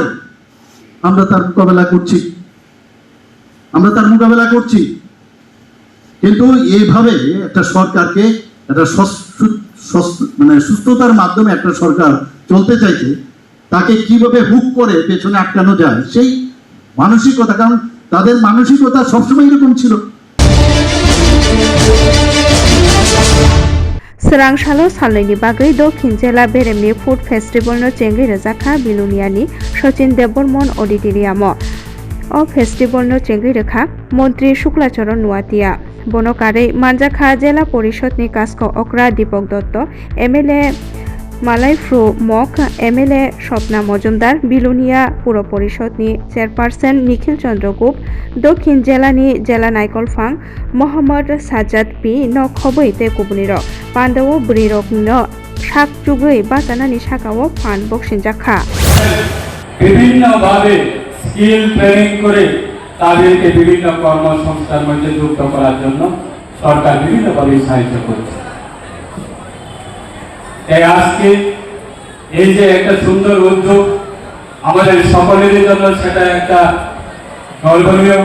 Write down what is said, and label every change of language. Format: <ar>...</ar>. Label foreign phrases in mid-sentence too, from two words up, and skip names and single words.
<bn>আমরা তার মোকাবেলা করছি, কিন্তু এইভাবে একটা সরকারকে একটা সুস্থতার মাধ্যমে একটা সরকার চলতে চাইছে, তাকে কিভাবে হুক করে পেছনে আটকানো যায় সেই মানসিকতা, কারণ তাদের মানসিকতা সবসময় এরকম ছিল।</bn> <trp>Srangshalo salini bagai Dokhin Jela Beremni Food Festival no chengi rezakha Biluniani Sachin Debormon Auditorium o festival no chengi rekha Montri Shuklacharan Nuatia Bonokare Manjakha Jela Porishod ni Kasko Okra Dipok Dotto MLA Malai Fru Mok MLA Shopna Mojumdar Bilunia Puro Porishod ni Chairperson Nikhil Chandra Gup Dokhin Jela ni Jela Naikol Phang Mohammad Sajjad P no khoboi te kubuniro Pandawo Brirok no Shak Jugui Batanani Shakao Fan Boxing Jakha</trp> <bn>বিভিন্নভাবে</bn> <en>skill training</en> <bn>করে তাদেরকে বিভিন্ন কর্মসংস্থানের মধ্যে যুক্ত করার জন্য সরকার বিভিন্নভাবে সাহায্য করছে। তাই আজকে এই যে একটা সুন্দর উদ্যোগ আমাদের সকলের জন্য, সেটা একটা গর্বনীয়।</bn>